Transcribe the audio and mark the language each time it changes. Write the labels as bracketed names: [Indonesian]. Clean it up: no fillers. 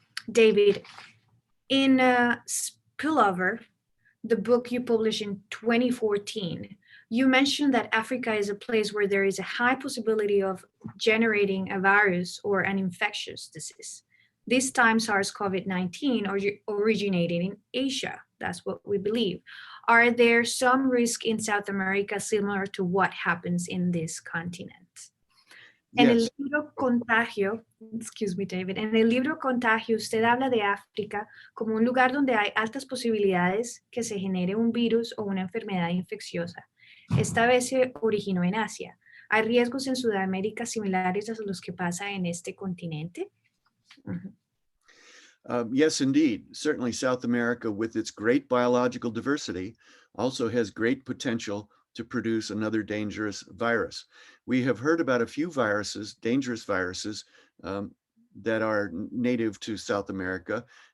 [English] David, in Spillover, the book you published in 2014, you mentioned that Africa is a place where there is a high possibility of generating a virus or an infectious disease. This time SARS-CoV-19 originated in Asia. That's what we believe. Are there some risks in South America similar to what happens in this continent? [Spanish] En el [English] Yes. [Spanish] libro Contagio, [English] excuse me, David, [Spanish] en el libro Contagio usted habla de África como un lugar donde hay altas posibilidades que se genere un virus o una enfermedad infecciosa. Esta vez se originó en Asia. ¿Hay riesgos en Sudamérica similares a los que pasa en este continente? [English] Yes, indeed. Certainly South America, with its great biological diversity, also has great potential to produce another dangerous virus. We have heard about a few viruses, dangerous viruses, that are native to South America.